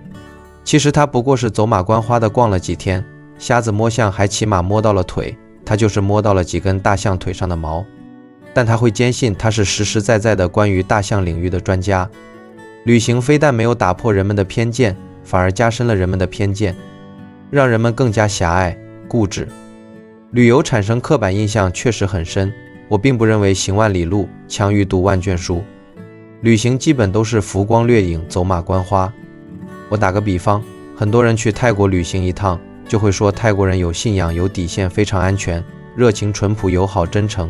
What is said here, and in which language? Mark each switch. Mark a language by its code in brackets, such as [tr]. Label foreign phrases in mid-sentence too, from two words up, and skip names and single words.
[zh] 其實他不過是走馬觀花的逛了幾天，瞎子摸象還起碼摸到了腿，他就是摸到了幾根大象腿上的毛。但他會堅信他是實實在在的關於大象領域的專家。旅行非但沒有打破人們的偏見，反而加深了人們的偏見，讓人們更加狹隘、固執。旅遊產生刻板印象確實很深，我並不認為行萬里路強於讀萬卷書。旅行基本都是浮光掠影、走馬觀花。我打個比方，很多人去泰國旅行一趟，就會說泰國人有信仰、有底線、非常安全、熱情、淳樸、友好、真誠。